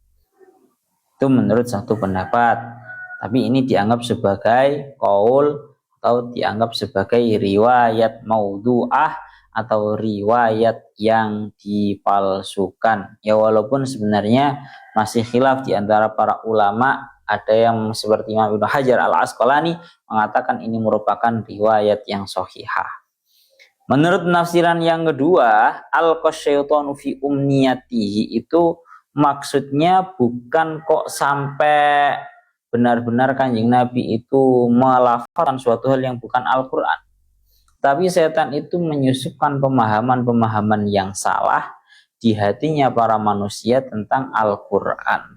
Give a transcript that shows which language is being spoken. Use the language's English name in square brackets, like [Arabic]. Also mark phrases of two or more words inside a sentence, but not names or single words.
[Indonesian] Itu menurut satu pendapat. Tapi ini dianggap sebagai kaul atau dianggap sebagai riwayat maudhu'ah atau riwayat yang dipalsukan. Ya walaupun sebenarnya masih khilaf di antara para ulama, ada yang seperti Imam Ibnu Hajar Al-Asqalani mengatakan ini merupakan riwayat yang sahihah. Menurut penafsiran yang kedua, [Arabic] ألقى الشيطان في أمنيته [Indonesian] itu maksudnya bukan kok sampai benar-benar Kanjeng Nabi itu melafalkan suatu hal yang bukan Al-Quran. Tapi setan itu menyusupkan pemahaman-pemahaman yang salah di hatinya para manusia tentang Al-Quran.